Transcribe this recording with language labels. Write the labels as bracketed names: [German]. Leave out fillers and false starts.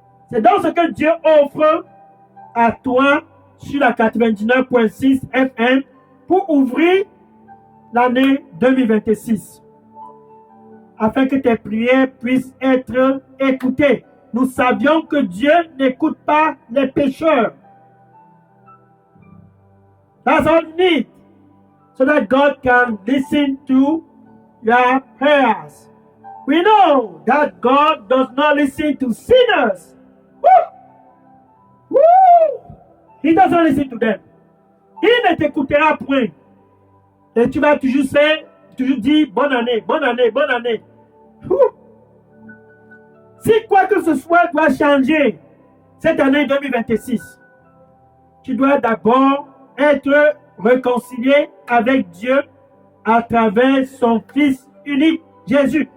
[French] C'est donc ce que Dieu offre à toi sur la 99.6 FM pour ouvrir l'année 2026, afin que tes prières puissent être écoutées. Nous savions que Dieu n'écoute pas les pécheurs. [English] That's all you need, so that God can listen to your prayers. We know that God does not listen to sinners. Woo! Woo! He doesn't listen to them. [French] Il ne t'écoutera point. Et tu vas toujours dire bonne année, bonne année, bonne année. Woo! Si quoi que ce soit doit changer cette année 2026, tu dois d'abord être réconcilié avec Dieu à travers son Fils unique, Jésus.